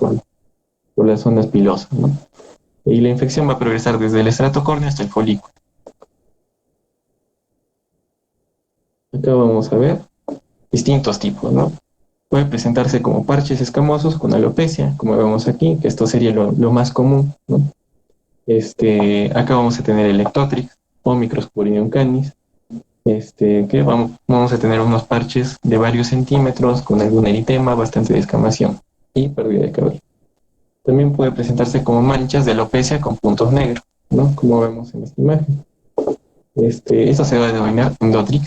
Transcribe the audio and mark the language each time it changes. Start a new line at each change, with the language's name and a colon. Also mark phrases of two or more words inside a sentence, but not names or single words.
Spanish: Por las zonas pilosas, ¿no? Y la infección va a progresar desde el estrato córneo hasta el folículo. Acá vamos a ver distintos tipos, ¿no? Puede presentarse como parches escamosos con alopecia, como vemos aquí, que esto sería lo más común, ¿no? Acá vamos a tener el ectotrix o Microsporidium canis, que vamos a tener unos parches de varios centímetros con algún eritema, bastante descamación y pérdida de cabello. También puede presentarse como manchas de alopecia con puntos negros, ¿no? Como vemos en esta imagen. Esto se va a denominar endotrix.